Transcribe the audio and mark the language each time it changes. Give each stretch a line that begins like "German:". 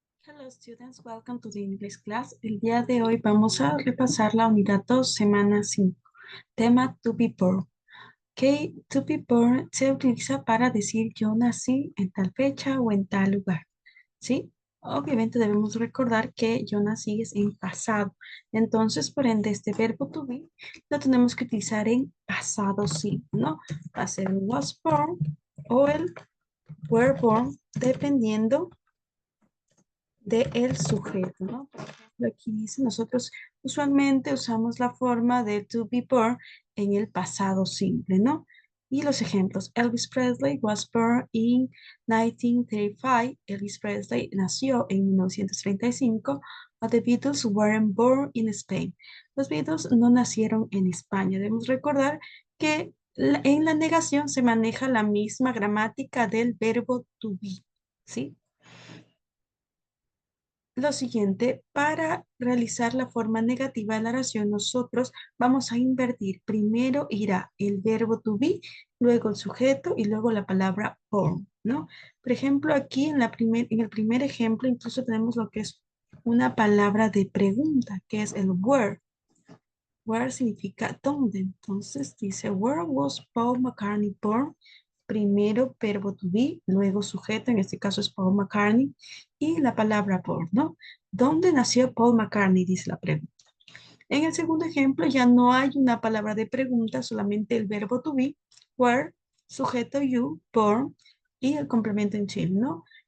English: Hello students, welcome to the English class.
Spanish: El día de hoy vamos a repasar la unidad 2, semana 5, tema to be born. Ok, to be born se utiliza para decir yo nací en tal fecha o en tal lugar, ¿sí? Obviamente debemos recordar que yo nací es en pasado. Entonces, por ende, este verbo to be lo tenemos que utilizar en pasado simple, ¿no? Va a ser el was born o el were born, dependiendo de el sujeto, ¿no? Por ejemplo, aquí dice, nosotros usualmente usamos la forma de to be born en el pasado simple, ¿no? Y los ejemplos,
English: Elvis Presley was born in 1935.
Spanish: Elvis Presley nació en 1935.
English: But the Beatles weren't born in Spain.
Spanish: Los Beatles no nacieron en España. Debemos recordar que en la negación se maneja la misma gramática del verbo to be, ¿sí? Lo siguiente, para realizar la forma negativa de la oración, nosotros vamos a invertir. Primero irá el verbo to be, luego el sujeto y luego la palabra born, ¿no? Por ejemplo, aquí en el primer ejemplo incluso tenemos lo que es una palabra de pregunta, que es el where. Where significa dónde. Entonces dice,
English: where was Paul McCartney born?
Spanish: Primero verbo to be, luego sujeto, en este caso es Paul McCartney, y la palabra born, ¿no? ¿Dónde nació Paul McCartney? Dice la pregunta. En el segundo ejemplo ya no hay una palabra de pregunta, solamente el verbo to be, where, sujeto you, born, y el complemento en Chile, ¿no?